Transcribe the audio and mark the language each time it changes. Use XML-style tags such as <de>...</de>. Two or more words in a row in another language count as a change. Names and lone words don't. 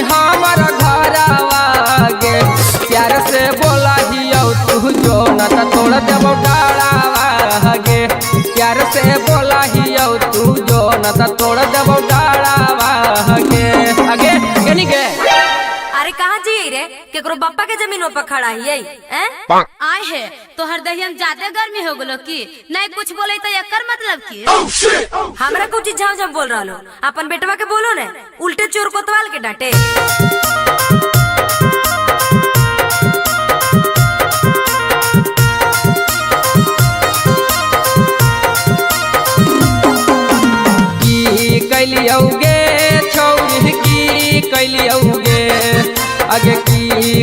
<mag>हमार घरवा गे प्यार से बोला दियो तू जो न त तोड़ देबो डाढ़ावा गे प्यार से बोला दियो तू जो न त तोड़ देबो डाढ़ावा गे आगे केनी गे अरे कहाँ जी रे केकरो बापा के जमीन पर खड़ा ही है आए है तो हर दहियम ज्यादा गर्मी हो गलो की नहीं कुछ बोले तो एकर मतलब की हमरा कुछ झाव झाव बोल रहा लो अपन बेटवा के बोलो ने उल्टे चोर कोतवाल के डांटे। की कैलियोगे छौरी की कैलियोगे आगे की</mag>